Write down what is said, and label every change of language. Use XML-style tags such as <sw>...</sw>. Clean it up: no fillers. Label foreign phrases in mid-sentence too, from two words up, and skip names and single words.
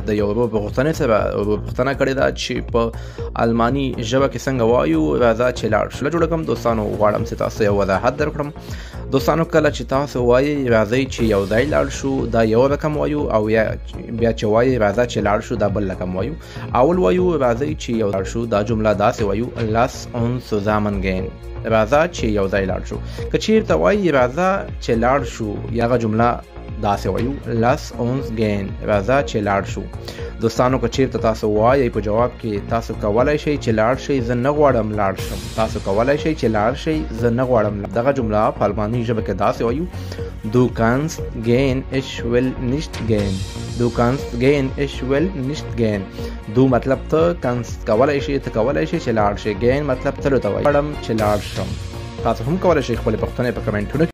<ps>د یو ورور په غوښتنې سره ورور پوښتنه کړې ده چې په الماني ژبه کې څنګه وایو. راځه چې لاړ شو. جوړه کوم دوستانو، غواړم چې تاسو یو وضاحت درکړم. دوستانو کله چې تاسو وایي راځئ چې یو ځای لاړ شو، دا یو رقم وایو، او بیا چې وایي راځه چې لاړ شو، دا بل رقم وایو. اول وایو راځئ چې یو لاړ شو، دا جمله داسې وایو</ps> <de>lass uns zusammen gehen.</de> <ps>راځه چې یو ځای لاړ شو. که چیرته وایي راځه چې لاړ شو، هغه جمله داسې وایو</ps> <de>lass uns gehen.</de> <ps>راځه چې لاړ شو. دوستانو که چیرته تاسو وایي په جواب کې تاسو کولای شئ چې لاړ شئ، زه نه غواړم لاړ شم. تاسو کولای شئ چې لاړ شئ، زه نه غواړم. دغه جمله په الماني ژبه کې داسې وایو</ps> <de>du kannst gehen, ich will nicht gehen. Du kannst gehen, ich will nicht gehen.</de> <ps>du مطلب ته، kannst کولای شئ، ته کولای شئ چې لاړ شئ. gehen مطلب تلو ته وایي، غواړم چې لاړ شم. تاسو هم کولای شئ خپل پوښتنې په کمنټونو</ps>